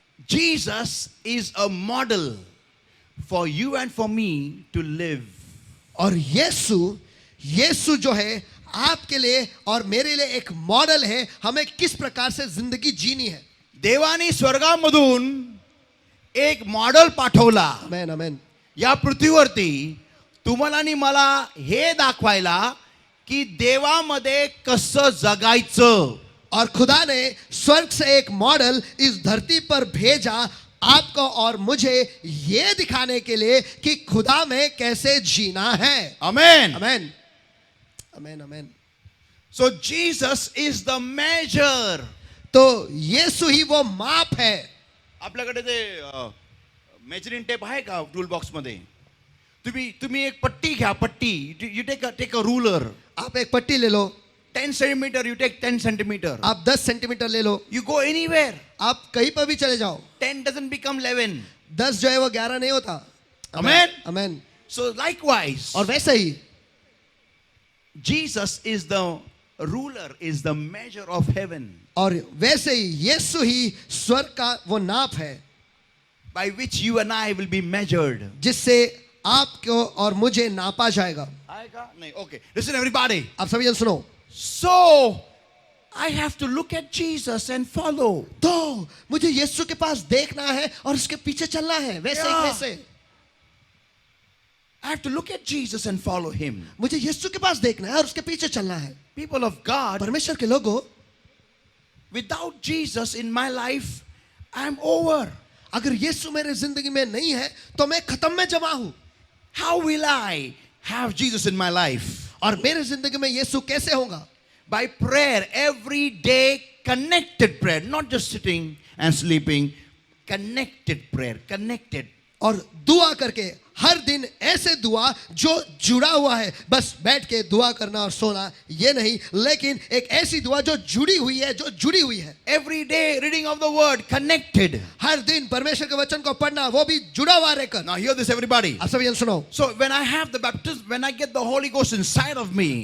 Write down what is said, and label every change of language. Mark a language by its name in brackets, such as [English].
[English] Jesus is a model for you and for me to live. [Hindi] और यीशु जो है आपके लिए और मेरे लिए एक मॉडल है, हमें किस प्रकार से जिंदगी जीनी है. [Marathi] देवानी स्वर्गामधून एक मॉडेल पाठवला आमेन. आमेन. या पृथ्वीवरती तुम्हाला आणि मला हे दाखवायला की देवामध्ये कसं जगायचं. [Hindi] और खुदा ने स्वर्ग से एक मॉडल इस धरती पर भेजा आपको और मुझे ये दिखाने के लिए कि खुदा में कैसे जीना है. [English] Amen. [Hindi] Amen. Amen. Amen. [English] So Jesus is the measure. [Hindi] तो यीशु ही वो माप है. [Marathi] आपल्याकडे ते मेजरिंग टेप आहे का टूल बॉक्स मध्ये? तुम्ही एक पट्टी घ्या. पट्टी. [English] You take a ruler. [Hindi] आप एक पट्टी ले लो. [English] 10 centimeter, you take 10 centimeter. [Hindi] आप 10 सेंटीमीटर ले लो. [English] You go anywhere. [Hindi] आप कहीं पर भी चले जाओ. [English] 10 doesn't become 11. [Hindi] 10 जो है वो 11 नहीं होता. [English] Amen. [Hindi] आमेन. [English] So likewise, [Hindi] और वैसे ही [English] Jesus is the ruler, is the measure of heaven, [Hindi] और वैसे ही यीशु ही स्वर्ग का वो नाप है [English] by which you and I will be measured. [Hindi] जिससे आपको और मुझे नापा जाएगा. आएगा? नहीं. [English] Okay. Listen, everybody. [Hindi] आप सभी जन सुनो. [English] So I have to look at Jesus and follow. [Hindi] तो मुझे यीशु के पास देखना है और उसके पीछे चलना है. वैसे ही वैसे [English] I have to look at Jesus and follow him. [Hindi] मुझे यीशु के पास देखना है और उसके पीछे चलना है. [English] People of God, [Hindi] परमेश्वर के लोगों, [English] without Jesus in my life, I'm over. [Hindi] अगर यीशु मेरे जिंदगी में नहीं है तो मैं खत्म में जमा हूं. [English] How will I have Jesus in my life? [Hindi] और मेरे जिंदगी में यीशु कैसे होगा? [English] By prayer, every day, connected prayer, not just sitting and sleeping. Connected prayer, connected. [Hindi] और दुआ करके हर दिन ऐसे दुआ जो जुड़ा हुआ है, बस बैठ के दुआ करना और सोना ये नहीं, लेकिन एक ऐसी दुआ जो जुड़ी हुई है, जो जुड़ी हुई है. [English] Every day reading of the word, connected. [Hindi] हर दिन परमेश्वर के वचन को पढ़ना, वो भी जुड़ा हुआ रहकर. [English] Now hear this, everybody. [Hindi] आप सभी जन सुनो. [English] So when I have the baptism, when I get the Holy Ghost inside of me,